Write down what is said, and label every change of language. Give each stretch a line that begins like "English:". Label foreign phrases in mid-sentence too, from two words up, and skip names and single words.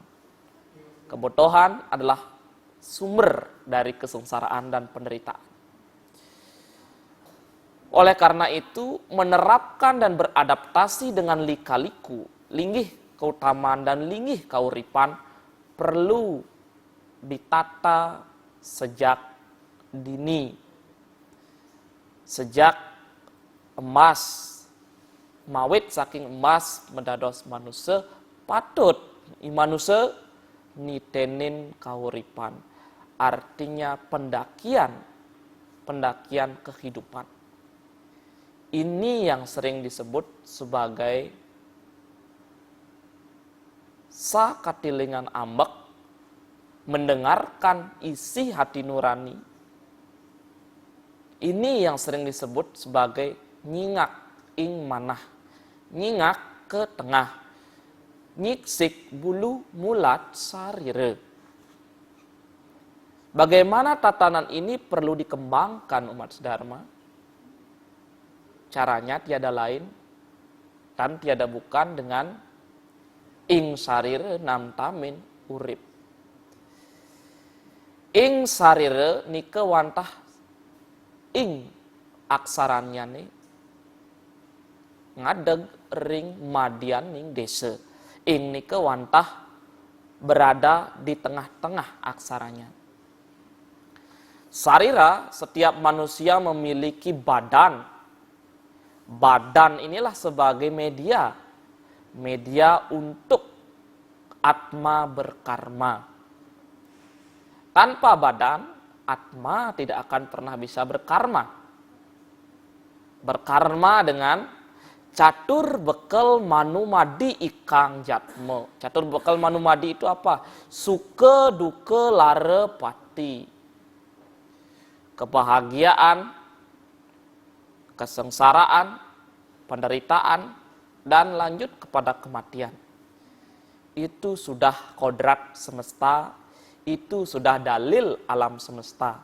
Indonesian: Kebodohan adalah sumber dari kesengsaraan dan penderitaan. Oleh karena itu, menerapkan dan beradaptasi dengan lika-liku, linggih keutamaan dan linggih kauripan perlu ditata sejak dini. Sejak emas,
Balinese: mawit saking emas mendados manusia patut manusia nitenin kauripan.
Indonesian: Artinya pendakian kehidupan. Ini yang sering disebut sebagai
Balinese: sakatilingan ambek,
Indonesian: mendengarkan isi hati nurani. Ini yang sering disebut sebagai
Balinese: nyingak ing manah,
Indonesian: nyingak ke tengah,
Balinese: nyiksik bulu mulat sarire.
Indonesian: Bagaimana tatanan ini perlu dikembangkan umat sedharma? Caranya tiada lain dan tiada bukan dengan
Balinese: ing sarire nam tamin urip. Ing sarire nike wantah ing aksarannya nih ngadeg ring madian ning desa. Ing nike wantah
Indonesian: berada di tengah-tengah aksaranya. Sarira, setiap manusia memiliki badan. Badan inilah sebagai media untuk atma berkarma. Tanpa badan, atma tidak akan pernah bisa berkarma. Berkarma dengan
Balinese: catur bekel manumadi ikang jatme.
Indonesian: Catur bekel manumadi itu apa?
Balinese: Suke duke lare pati.
Indonesian: Kebahagiaan, kesengsaraan, penderitaan, dan lanjut kepada kematian. Itu sudah kodrat semesta, itu sudah dalil alam semesta.